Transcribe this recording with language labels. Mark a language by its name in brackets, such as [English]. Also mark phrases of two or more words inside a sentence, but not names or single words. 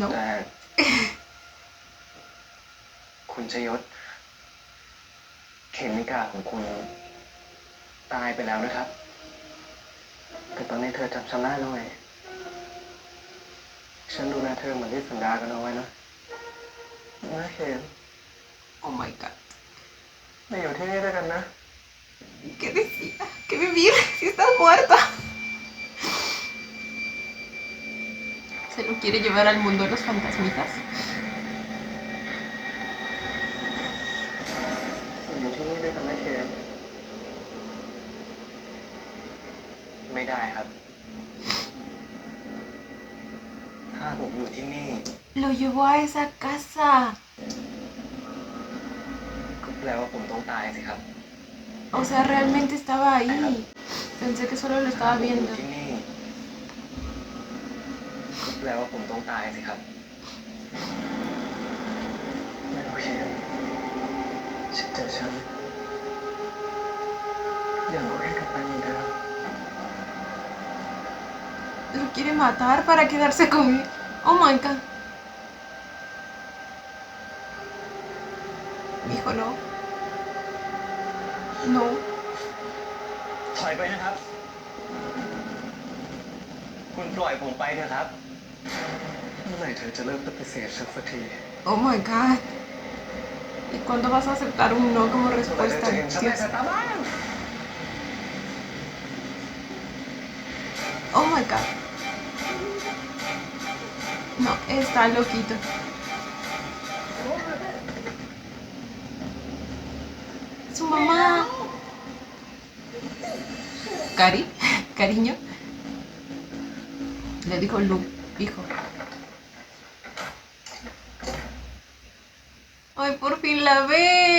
[Thai] แต่ คุณชยศเขมิกาของคุณตายไปแล้วนะครับ แต่ตอนนี้เธอจำฉันได้แล้วไงฉันดูแลเธอเหมือนที่สัญญากันเอาไว้นะนะเขม [English] Oh my god. [Thai] มาอยู่ที่นี่ด้วยกันนะ [Spanish] ¿Qué decía? Que vivir si estás muerta. ¿Se lo quiere llevar al mundo de los fantasmitas? [Thai] อยู่ที่นี่ด้วยกันนะเขมไม่ได้ครับ ถ้าผมอยู่ที่นี่ [Spanish] Lo llevó a esa casa. [Thai] ก็แปลว่าผมต้องตายสิครับ [Spanish] O sea, realmente estaba ahí. Pensé que solo lo estaba [Thai] ถ้าผมอยู่ [Spanish] viendo. [Thai] ที่นี่ก็แปลว่าผมต้องตายสิครับไม่โอเคฉันเจอฉันอย่างโอเคกับมันเหมือนเดิม [Spanish] Lo quiere matar para quedarse conmigo. [English] Oh my god. [Spanish] Hijo, no. No. [Thai] ถอยไปนะครับ คุณปล่อยผมไปเถอะครับ เมื่อไหร่เธอจะเริ่มปฏิเสธฉันสักที [English] Oh my god. [Spanish] ¿Y cuándo vas a aceptar un no como [Thai] เมื่อไหร่ [Spanish] respuesta? [Thai] เธอจะเห็นฉันใน [Spanish] Dios. [Thai] สายตาบ้าง [English] Oh my god. [Spanish] No, está loquito. Su mamá. Cari, cariño. Le dijo Lu, hijo. Ay, por fin la ve.